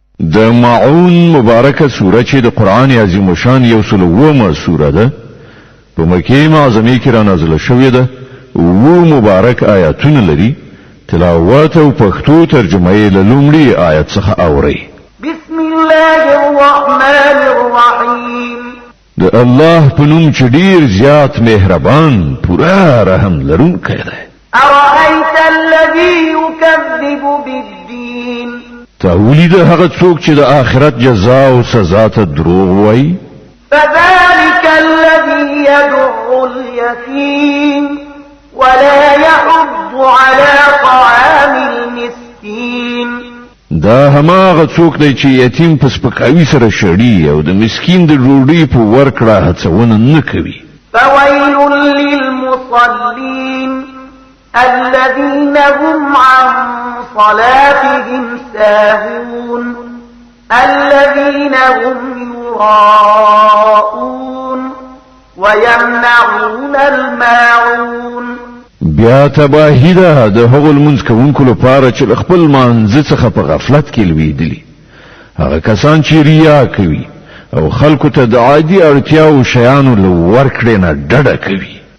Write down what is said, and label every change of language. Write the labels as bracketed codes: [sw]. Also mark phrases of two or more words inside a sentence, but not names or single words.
[ps] د معون مبارکه سوره چې د قران عظیم شان یو سلومه سوره ده په مکه معظمه کې را نازله شوې ده او مبارک آیاتونه لري تلاوت او پښتو ترجمه یې له لومړي آیت څخه اوري [ar] بسم الله الرحمن الرحیم [ps] د الله په نوم چې ډیر زیات مهربان پورا رحم لرونکی دی [ar] أرأيت الذي يكذب بالدين [ps] تاولید هغه څوک چې د آخرت جزا او سزا ته دروغ وایي [ar] فذلك الذي يدع اليتيم ولا يحض على طعام المسكين [ps] دا هماغه څوک دی چې یتیم په سپکاوي سره شړي او د مسکین د ډوډۍ په ورکړه هڅونه نه کوي [ar] فويل للمصلين الذين هم عن صلاتهم ساهون الذين هم يراءون ويمنعون الماعون [ps] بیا تباهی ده د هغو لمونځ کوونکو لپاره چې خپل مانځ څخه په غفلت کې لویدلي هغه کسان چې ریا کوي او خلکو ته د عادي اړتیاو شیانو له ورکړې نه ډډه کوي